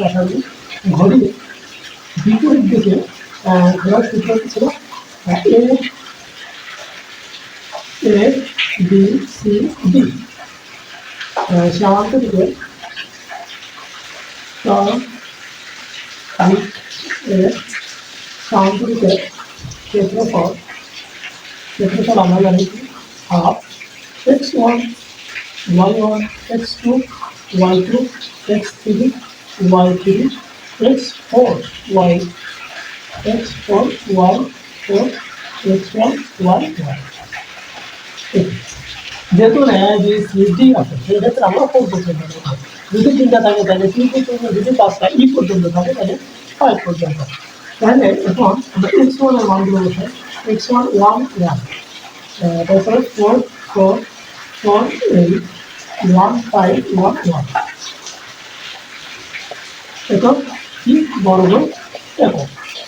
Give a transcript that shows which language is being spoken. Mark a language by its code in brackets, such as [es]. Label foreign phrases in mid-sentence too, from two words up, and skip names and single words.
[bn] আশা করি ঘড়ির বিপরীত দিকে ঘোরার সূত্র ছিল এ বি সি ডি। সমান্তর দিকে সমান্তরিকের ক্ষেত্রফল আমরা জানি হাফ x1 y1 x2 y2 x3 y3 x4 y x4 y4 x1 y1। যেহেতু যে সিডি আছে সেক্ষেত্রে আমরা 4 পর্যন্ত নেব। যদি 3টা থাকে তাহলে 3 পর্যন্ত, যদি 5টা ই পর্যন্ত থাকে তাহলে 5 পর্যন্ত। তাহলে এখন আমরা x1 এর মানগুলো বসাই। x1 1 1, তারপরে 4 4 4 8 1 5 1 1 একক কি বর্গ একক।